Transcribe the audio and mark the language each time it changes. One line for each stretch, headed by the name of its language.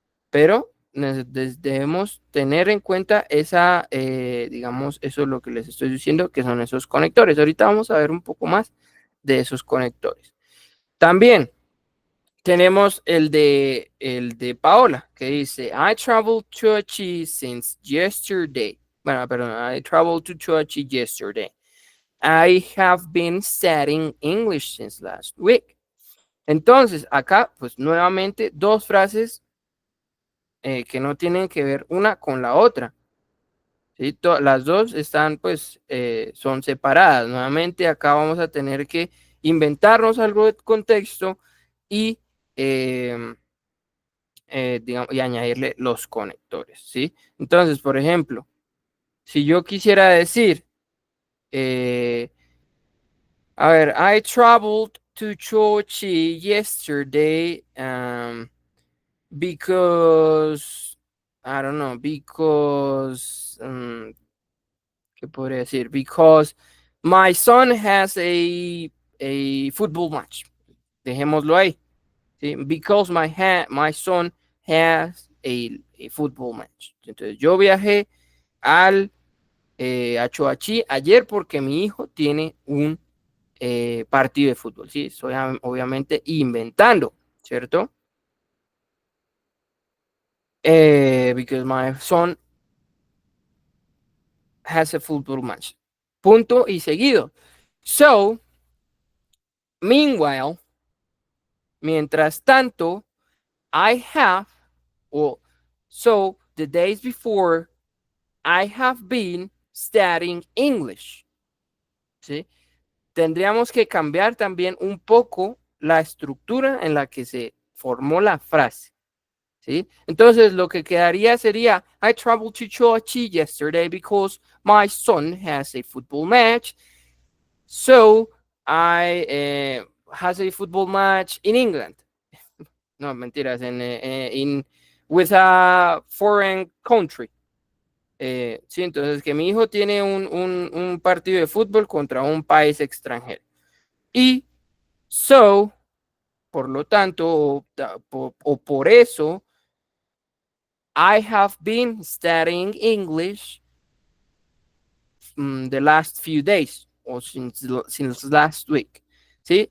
Spanish: Pero debemos tener en cuenta esa, digamos, eso es lo que les estoy diciendo, que son esos conectores. Ahorita vamos a ver un poco más de esos conectores. También tenemos el de Paola, que dice,
English: I traveled to Achi since yesterday.
Spanish: Bueno, perdón,
English: I traveled to Choachi yesterday. I have been studying English since last week.
Spanish: Entonces, acá, pues nuevamente, dos frases que no tienen que ver una con la otra. ¿Sí? Las dos están, pues, son separadas. Nuevamente, acá vamos a tener que inventarnos algo de contexto y, digamos, y añadirle los conectores, ¿sí? Entonces, por ejemplo, si yo quisiera decir, a ver,
English: I traveled to Chochi yesterday, because, I don't know, because,
Spanish: ¿qué podría decir?
English: Because my son has a football match.
Spanish: Dejémoslo ahí.
English: ¿Sí? Because my son has a football match.
Spanish: Entonces, yo viajé a Choachí ayer porque mi hijo tiene un partido de fútbol. Sí, estoy obviamente inventando, ¿cierto?
English: Because my son has a football match.
Spanish: Punto y seguido.
English: So, meanwhile,
Spanish: mientras tanto,
English: I have, or so the days before, I have been studying English.
Spanish: ¿Sí? Tendríamos que cambiar también un poco la estructura en la que se formó la frase. ¿Sí? Entonces lo que quedaría sería,
English: I traveled to Choachi yesterday because my son has a football match. So I has a football match in England.
Spanish: No, mentiras,
English: with a foreign country.
Spanish: Sí, entonces que mi hijo tiene un partido de fútbol contra un país extranjero.
English: Y so,
Spanish: por lo tanto, o por eso,
English: I have been studying English the last few days o since last week. ¿Sí?